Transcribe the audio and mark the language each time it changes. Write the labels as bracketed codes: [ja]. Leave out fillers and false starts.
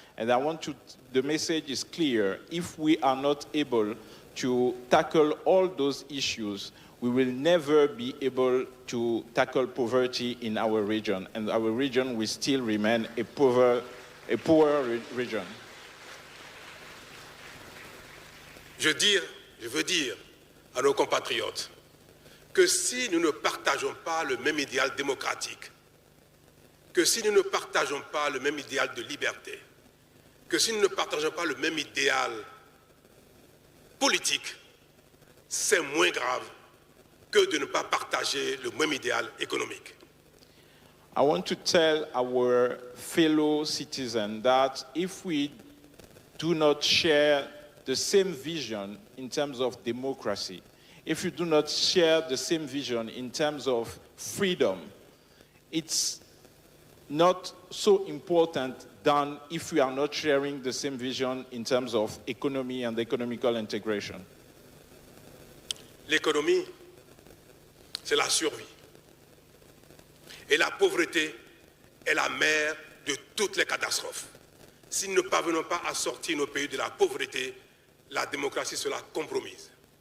[en] And the message is clear. If we are not able to tackle all those issues, we will never be able to tackle poverty in our region. And our region will still remain a poor region. [fr] Je veux dire à nos compatriotes que si nous ne partageons pas le même idéal démocratique, que si nous ne partageons pas le même idéal de liberté, que si nous ne partageons pas le même idéal politique, c'est moins grave que de ne pas partager le même idéal économique. [en] I want to tell our fellow citizens that if we do not share the same vision in terms of democracy, if you do not share the same vision in terms of freedom, it's not so important than if we are not sharing the same vision in terms of economy and economical integration. [fr] L'économie, c'est la survie. Et la pauvreté est la mère de toutes les catastrophes. Si nous ne parvenons pas à sortir nos pays de la pauvreté, la démocratie sera compromise.